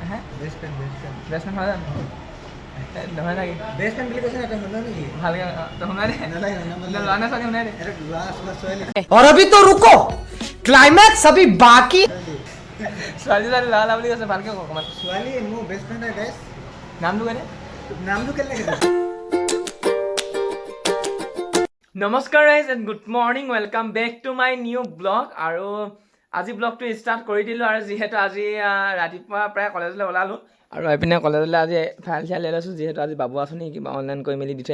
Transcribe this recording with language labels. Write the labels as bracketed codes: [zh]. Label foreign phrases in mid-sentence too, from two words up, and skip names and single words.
[en] হে best friend [as] বেষ্টমেন হয় জানো নহয় নেকি [en] best friend [as] বুলি কৈছে না তই শুনা নেকি ভালকৈ শুনাই দে নালাগে ল'ৰা নে ছোৱালী শুনাই দে এটা ল'ৰা আছিলে ছোৱালী [hi] और अभी तो रुको क्लाइमैक्स अभी बाकी [as] ছোৱালী ল'ৰা বুলি কৈছে ভালকৈ কওক অকণমান ছোৱালী মোৰ [en] best friend [as] হয় গাইছ নামটো কৈ দে নামটো কেনেকৈ নমস্কাৰ [en] guys and good morning welcome back to my new blog [as] আৰু আজি ব্লগটো ষ্টাৰ্ট কৰি দিলোঁ আৰু যিহেতু আজি ৰাতিপুৱা প্ৰায় কলেজলৈ ওলালোঁ আৰু এইপিনে কলেজলৈ আজি ফাইল চাইল লৈ লৈছোঁ যিহেতু আজি বাবু আঁচনি কিবা অনলাইন কৰি মেলি দি থৈ